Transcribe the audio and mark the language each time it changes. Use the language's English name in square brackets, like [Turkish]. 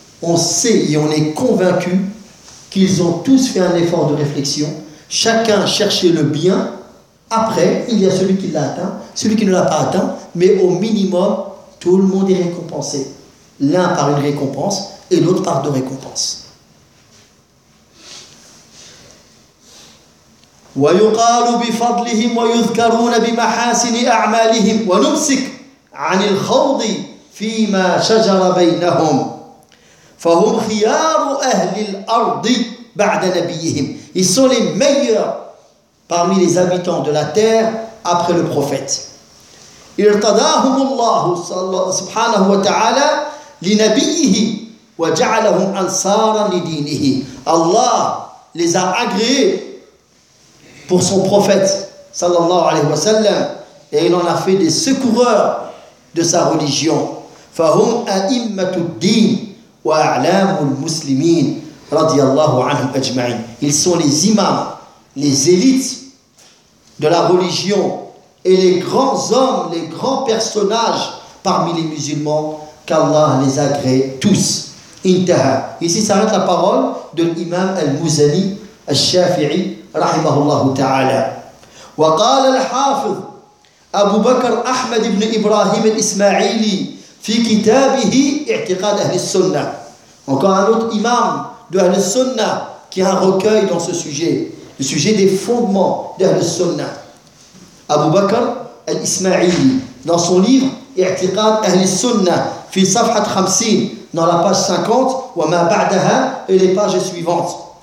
[French] On sait et on est convaincu qu'ils ont tous fait un effort de réflexion. Chacun cherchait le bien. Après, il y a celui qui l'a atteint, celui qui ne l'a pas atteint, mais au minimum, tout le monde est récompensé. L'un par une récompense et l'autre par deux récompenses. [Arabic] ويقال بفضلهم ويذكرون بمحاسن أعمالهم ونمسك عن الخوض فيما شجر بينهم فهم خيار أهل الأرض بعد نبيهم. [French] Ils sont les meilleurs parmi les habitants de la terre après le prophète. [Arabic] ارتضاهم الله سبحانه وتعالى لنبيه وجعلهم أنصارا لدينه. [French] Allah les a agréés pour son prophète [Arabic] sallallahu alayhi wa sallam [French] et il en a fait des secoureurs de sa religion. [Arabic] فهم أئمة الدين وأعلام المسلمين رضي الله عنهم أجمعين. [French] Ils sont les imams, les élites de la religion et les grands hommes, les grands personnages parmi les musulmans, qu'Allah les agrée tous. [Arabic] انتهى. [French] Ici s'arrête la parole de l'imam al-Muzani al-Shafi'i [Arabic] رحمه الله تعالى. وقال الحافظ أبو بكر أحمد بن إبراهيم الإسماعيلي في كتابه اعتقاد أهل السنة. [French] Encore un autre imam d'Ahl al-Sunnah qui a un recueil dans ce sujet, le sujet des fondements d'Ahl al-Sunnah. Abu Bakr al-Ismaili, dans son livre I'tiqad Ahl al-Sunnah, [Arabic] fi safhat 50, [French] dans la page 50, [Arabic] wa ma ba'daha, [French] et les pages suivantes.